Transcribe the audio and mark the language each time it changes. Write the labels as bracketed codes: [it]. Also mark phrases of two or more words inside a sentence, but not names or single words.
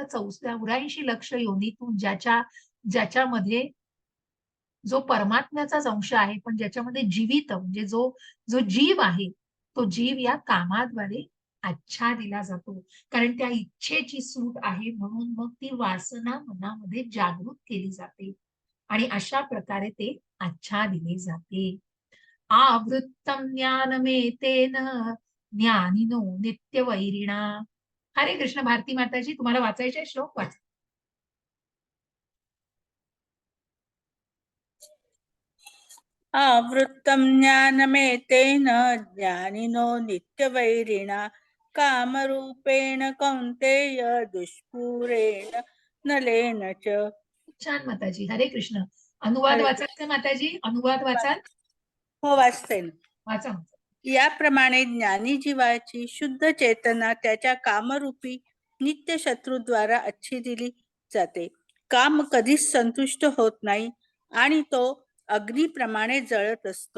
[mr] 84 लक्ष योनीतून ज्याच्यामध्ये जो परमात्म्याचाच अंश आहे, पण ज्याच्यामध्ये जीवित म्हणजे जो जीव आहे, तो जीव या कामाद्वारे आच्छादिला जातो. कारण त्या इच्छेची सूट आहे, म्हणून मग ती वासना मनामध्ये जागृत केली जाते आणि अशा प्रकारे ते आच्छादिले जाते. [sa] आवृत्तम ज्ञानमेतेन ज्ञानिनो नित्यवैरिणा. हरे कृष्ण. [mr] भारती माताजी, तुम्हाला वाचायचे श्लोक वाचा. [sa] आवृत्तं ज्ञानमेतेन ज्ञानिनो नित्यवैरिणा कामरूपेण कौन्तेय दुष्पूरेण नलेन च. [mr] छान माताजी. [sa] हरे कृष्ण. अनुवाद [mr] हरे वाचायचा माताजी? अनुवाद वाचाल? हो, वाचते ना. वाचा. याप्रमाणे ज्ञानी जीवाची शुद्ध चेतना त्याच्या कामरूपी नित्य शत्रूद्वारा अच्छी दिली जाते. काम कधीच संतुष्ट होत नाही आणि तो अग्नीप्रमाणे जळत असतो.